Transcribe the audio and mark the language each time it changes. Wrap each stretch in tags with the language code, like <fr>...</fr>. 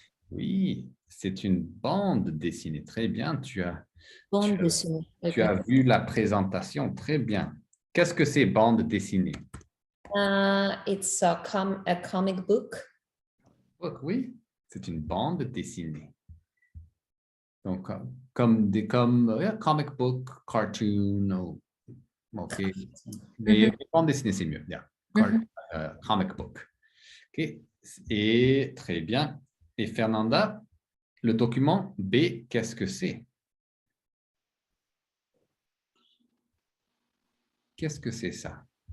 <fr>Oui, c'est une bande dessinée. Très bien. Bande dessinée. Tu as vu la présentation. Très bien. Qu'est-ce que c'est bande dessinée?</fr> <en>It's a comic book.</en> <fr>Oui, c'est une bande dessinée. Donc,</fr> <en>comic book, cartoon,</en> <fr>ok. Mais bande dessinée, c'est mieux.</fr> <en>Yeah. Comic book. Ok.</en> <fr>Et très bien. Et Fernanda, le document B, qu'est-ce que c'est? Qu'est-ce que c'est ça?</fr>